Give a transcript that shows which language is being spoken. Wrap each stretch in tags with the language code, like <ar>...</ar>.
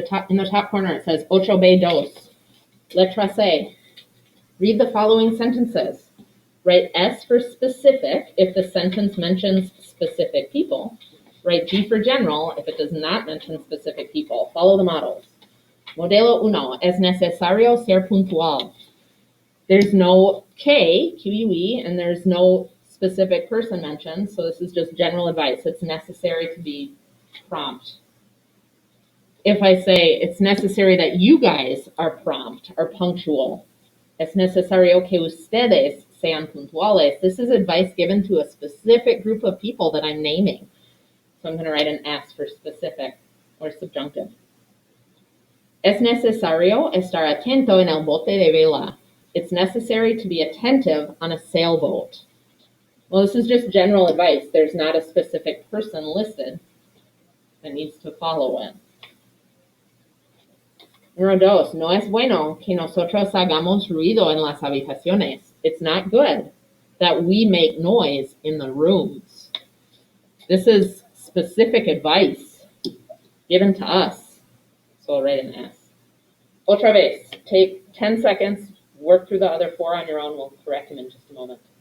<en>In the top corner, it says 8B2.</en> <es>Letra C.</es> <en>Read the following sentences. Write S for specific if the sentence mentions specific people. Write G for general if it does not mention specific people. Follow the models.</en> <es>Modelo 1. Es necesario ser puntual.</es> <en>There's no K, QUE, and there's no specific person mentioned, so this is just general advice. It's necessary to be prompt. If I say it's necessary that you guys are prompt or punctual,</en> <es>es necesario que ustedes sean puntuales.</es> <en>This is advice given to a specific group of people that I'm naming. So I'm going to write an S for specific or subjunctive.</en> <es>Es necesario estar atento en el bote de vela.</es> <en>It's necessary to be attentive on a sailboat. Well, this is just general advice. There's not a specific person listed that needs to follow it.</en> <es>Número 2. No es bueno que nosotros hagamos ruido en las habitaciones.</es> <en>It's not good that we make noise in the rooms. This is specific advice given to us. So I'll write an S.</en> <es>Otra vez.</es> <en>Take 10 seconds. Work through the other 4 on your own. We'll correct them in just a moment.</en>